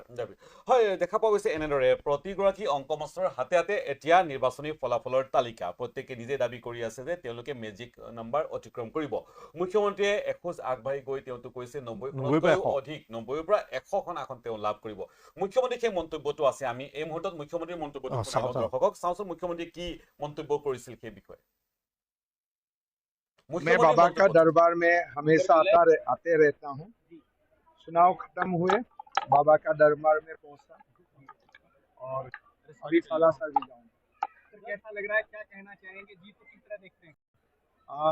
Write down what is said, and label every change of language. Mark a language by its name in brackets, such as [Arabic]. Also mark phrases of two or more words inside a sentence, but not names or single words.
[Assamese] হয় দেখা পোৱা গৈছে এনেদৰে প্ৰতিগৰাকী অংক মাষ্টৰৰ হাতে হাতে এতিয়া নিৰ্বাচনী ফলাফলৰ তালিকা প্ৰত্যেকে নিজে দাবী কৰি আছে যে তেওঁলোকে [English] magic number [Assamese] অতিক্ৰম কৰিব মুখ্যমন্ত্ৰীয়ে এখোজ আগবাঢ়ি গৈ তেওঁতো কৈছে 90খনতকৈও অধিক 90ৰ পৰা 100খন আসন তেওঁ লাভ কৰিব মুখ্যমন্ত্ৰীৰ সেই মন্তব্যটো আছে আমি এই মুহূৰ্তত মুখ্যমন্ত্ৰীৰ মন্তব্যটো শুনাব দৰ্শকক চাওঁচোন মুখ্যমন্ত্ৰীয়ে কি মন্তব্য কৰিছিল সেই বিষয়ে [Hindi] मैं बाबा का दरबार में हमेशा आते रहता हूँ चुनाव खत्म हुए बाबा का दरबार में पहुंचा और अभी सालासर भी जाऊंगा सर कैसा लग रहा है क्या कहना चाहेंगे जीत को किस तरह देखते हैं